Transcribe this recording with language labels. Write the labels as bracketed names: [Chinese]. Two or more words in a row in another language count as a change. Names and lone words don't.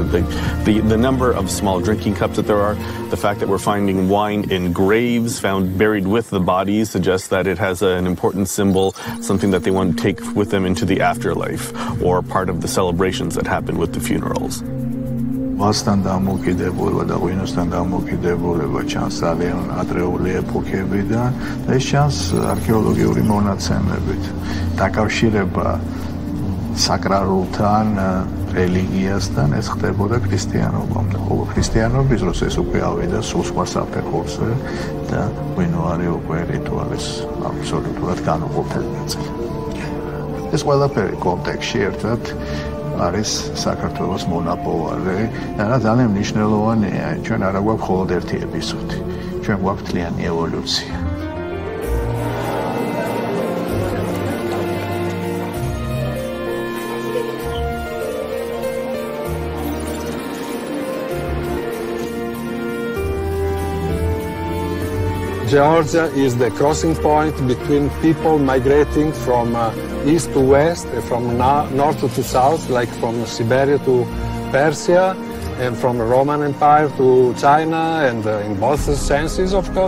[English] The number of small drinking cups that there are, the fact that we're finding wine in graves found buried with the bodies suggests that it has an important symbol, something that they want to take with them into the afterlife, or part of the celebrations that happen with the funerals. [Georgian] Vastan დამოკიდებულება და ღვინოსთან დამოკიდებულება ჩანს ძალიან ადრეული ეპოქებიდან და ეს ჩანს არქეოლოგიური მონაცემებით. დაკავშირება საკრალთან, რელიგიასთან ეს ხდებოდა ქრისტიანობამდე. ხოლო ქრისტიანობის დროს ეს უკვე ავიდა სულ სხვა საფეხურზე და ღვინო არის უკვე რიტუალის აბსოლუტურად განუყოფელი ნაწილი. ეს ყველაფერი კონტექსტში ერთად არის საქართველოს მონაპოვარი და ძალიან მნიშვნელოვანია, ჩვენ არა გვაქვს მხოლოდ ერთი ეპიზოდი, ჩვენ გვაქვს მთლიანი ევოლუცია. [English] Georgia is the crossing point between people migrating from east to west, from north to south, like from Siberia to Persia, and from the Roman Empire to China, and in both senses, of course.